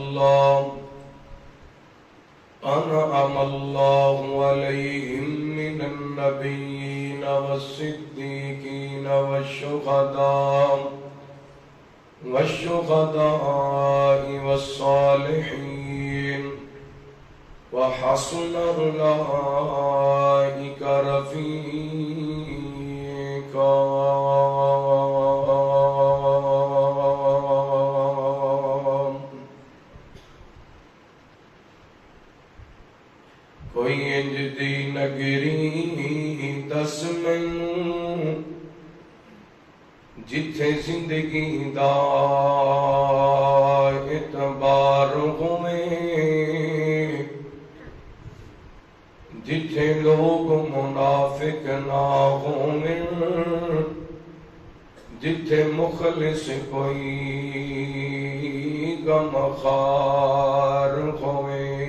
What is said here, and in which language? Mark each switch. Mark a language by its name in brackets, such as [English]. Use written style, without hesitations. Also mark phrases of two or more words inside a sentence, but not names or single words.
[Arabic] الله عليهم من النبيين والصديقين والشهداء والصالحين وحسن أولئك رفيقا [Punjabi] کوئی انج دی نگری دس مینوں جتھے زندگی دا اعتبار ہوئے جتھے لوگ منافق نہ ہوئے جتھے مخلص کوئی غمخوار ہوئے